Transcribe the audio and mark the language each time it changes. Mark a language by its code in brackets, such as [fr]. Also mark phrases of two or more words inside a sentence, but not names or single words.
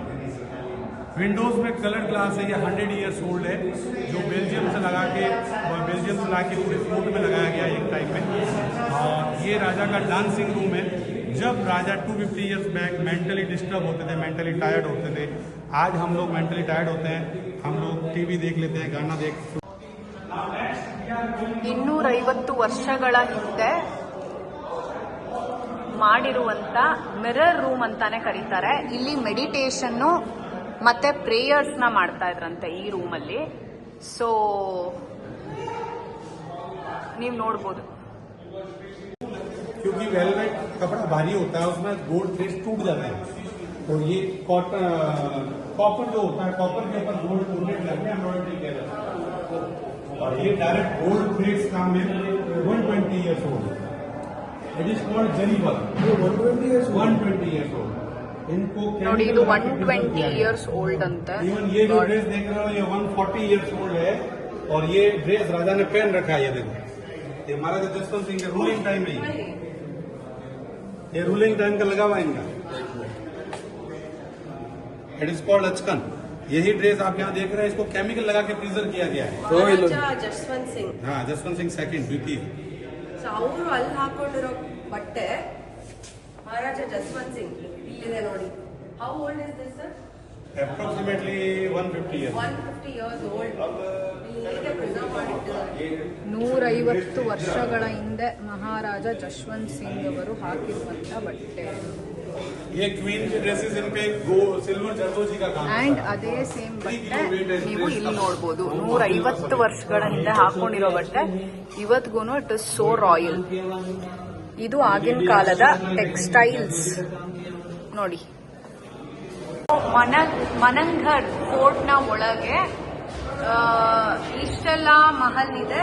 [hi] विंडोज में कलर ग्लास है, ये 100 [en] years old [hi] है, जो बेल्जियम से ला के पूरे फ्लोट में लगाया गया एक टाइम में. और ये राजा का डांसिंग रूम है. जब राजा 250 [en] years back mentally disturb [hi] होते थे, [en] mentally tired [hi] होते थे. आज हम लोग [en] mentally tired [hi] होते हैं, हम लोग टीवी देख लेते हैं, गाना देख. [kn] 250 ವರ್ಷಗಳ ಹಿಂದೆ ಮಾಡಿರುವಂತ [en] mirror room [kn] ಅಂತಾನೆ ಕರೀತಾರೆ. ಇಲ್ಲಿ ಮೆಡಿಟೇಷನ್ನು ಮತ್ತೆ ಪ್ರೇಯರ್ಸ್ ನ ಮಾಡ್ತಾ ಇದ್ರಂತೆ ಈ ರೂಮಲ್ಲಿ. ಸೊ ನೀವು ನೋಡ್ಬೋದು. [hi] क्योंकि वेलवेट कपड़ा भारी होता है, उसमें [en] gold threads [hi] टूट जाते हैं. तो ये कॉपर जो होता है, कॉपर के ऊपर [en] gold thread [hi] लगे एम्ब्रॉयडरी के. और ये [en] direct gold threads [hi] काम में 120 [en] years old. it is called [hi] जरीबल. 120 [en] years old. [hi] इनको [kn] ನೋಡಿ, ಇದು 120 [en] years old [kn] ಅಂತ. [hi] इवन ये जो ड्रेस देख रहे हो, ये 140 [en] years old [hi] है. और ये ड्रेस राजा ने पहन रखा है. ये देखो, ये महाराजा जसवंत सिंह के [en] ruling time [hi] में, ये [en] ruling time [hi] का लगा हुआ है इनका. [en] it is called [hi] अचकन. यही ड्रेस आप यहाँ देख रहे हैं, इसको केमिकल लगा के प्रिजर्व किया गया है. [kn] ಮಹಾರಾಜ ಜಸ್ವಂತ್ ಸಿಂಗ್. [hi] हाँ, जसवंत सिंह सेकंड द्वितीय. [kn] ಸೊ ಅವರು ಅಲ್ಲಿ ಹಾಕೊಂಡಿರೋ ಬಟ್ಟೆ ಮಹಾರಾಜ ಜಸ್ವಂತ್ ಸಿಂಗ್ ಇಲ್ಲಿದೆ ನೋಡಿ. [en] how old is this sir? approximately 150 years. [kn] 150 [en] years old. [kn] ಹೇಗೆ ಪ್ರಿಸರ್ವ್ ಮಾಡಿಟ್ಟಿದ್ದಾರೆ? 150 ವರ್ಷಗಳ ಹಿಂದೆ ಮಹಾರಾಜ ಜಶ್ವಂತ್ ಸಿಂಗ್ ಅವರು ಹಾಕಿರುವಂತ ಬಟ್ಟೆ. [hi] ये क्वीन की ड्रेसेस इन पे सिल्वर जरदोजी का काम [kn] ಅಂಡ್ ಅದೇ ಸೇಮ್ ಬಟ್ಟೆ ನೀವು ಇಲ್ಲಿ ನೋಡ್ಬೋದು. 150 ವರ್ಷಗಳ ಹಿಂದೆ ಹಾಕೊಂಡಿರೋ ಬಟ್ಟೆ ಇವತ್ಗೂ [en] it is so royal. [kn] ಇದು ಆಗಿನ ಕಾಲದ ಟೆಕ್ಸ್ಟೈಲ್ಸ್ ನೋಡಿ. ಮನಂಘರ್ ಫೋರ್ಟ್ ನ ಒಳಗೆ ಇಷ್ಟೆಲ್ಲ ಮಹಲ್ ಇದೆ.